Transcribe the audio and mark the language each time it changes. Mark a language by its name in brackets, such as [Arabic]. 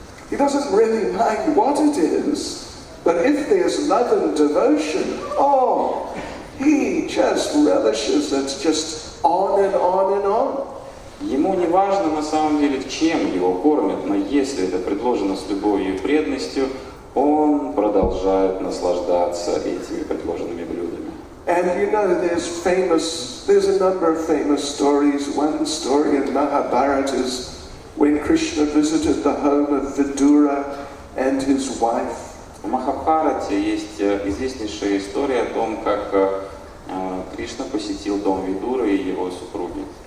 [English] He doesn't really mind what it is. But if there's love and devotion, he just relishes it just on and on and on. [Russian] Ему не важно на самом деле, чем его кормят, но если это предложено с любовью и преданностью, он продолжает наслаждаться этими предложенными блюдами. [English] And you know, there's a number of famous stories. One story in Mahabharata is when Krishna visited the home of Vidura and his wife. [Russian] В Махабхарате есть известнейшая история о том, как Кришна посетил дом Видуры и его супруги.